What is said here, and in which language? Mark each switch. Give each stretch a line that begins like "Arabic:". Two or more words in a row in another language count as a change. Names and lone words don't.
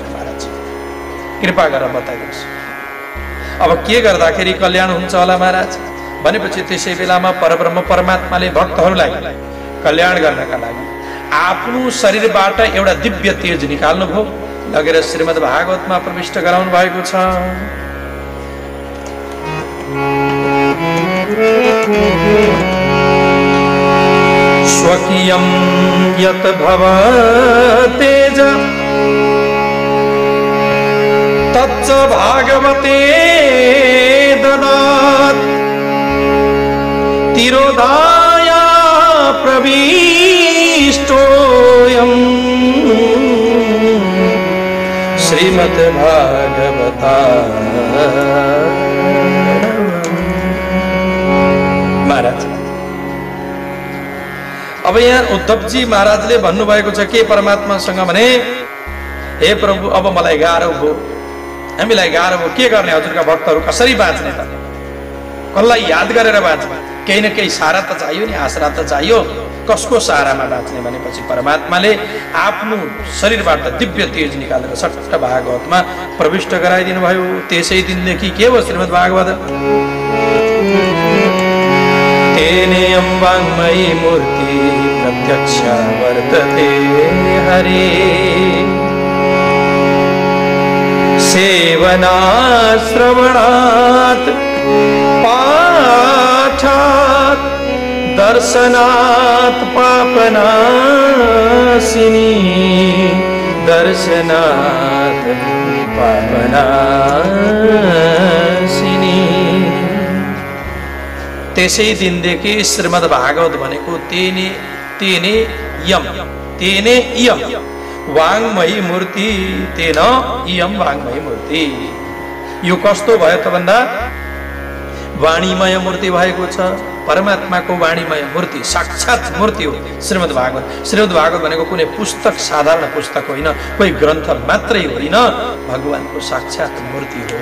Nepali: महाराज कृपा गरेर बताइदिनुहोस् अब के गर्दाखेरि कल्याण हुन्छ होला महाराज भनेपछि त्यसै बेलामा परब्रह्म परमात्माले भक्तहरूलाई कल्याण गर्नका लागि आफ्नो शरीरबाट एउटा दिव्य तेज निकाल्नुभयो, लगेर श्रीमद् भागवतमा प्रविष्ट गराउनु भएको छ।
Sanskrit: स्वकीयं यत् भवतेज तच्च भागवते ददात् तिरोधाया प्रविष्टोऽयं श्रीमद् भागवता।
Nepali: महाराज अब यहाँ उद्धवजी महाराजले भन्नुभएको छ के परमात्मासँग भने, हे प्रभु अब मलाई गाह्रो भयो, हामीलाई गाह्रो भयो, के गर्ने, हजुरका भक्तहरू कसरी बाँच्ने त, कसलाई याद गरेर बाँच्ने, केही न केही सहारा त चाहियो नि, आसरा त चाहियो, कसको सहारामा बाँच्ने भनेपछि परमात्माले आफ्नो शरीरबाट दिव्य तेज निकालेर सट्ट भागवतमा प्रविष्ट गराइदिनु भयो। त्यसै दिनदेखि के हो श्रीमद् भागवत,
Sanskrit: तेनेयं वाङ्मयी मूर्ति प्रत्यक्ष वर्तते हरे सेवनात् श्रवणात् पाठात् दर्शनात् पापनाशिनी दर्शनात् पापनाशिनी।
Nepali: त्यसै दिनदेखि श्रीमद् भागवत भनेको
Sanskrit: तेने इयम वाङ्मयी मूर्ति, तेन इयम वाङ्मयी मूर्ति।
Nepali: यो कस्तो भयो त भन्दा वाणीमय मूर्ति भएको छ, परमात्माको वाणीमय मूर्ति, साक्षात मूर्ति हो श्रीमद् भागवत। श्रीमद् भागवत भनेको कुनै पुस्तक, साधारण पुस्तक होइन, कोही ग्रन्थ मात्रै होइन, भगवानको साक्षात मूर्ति हो।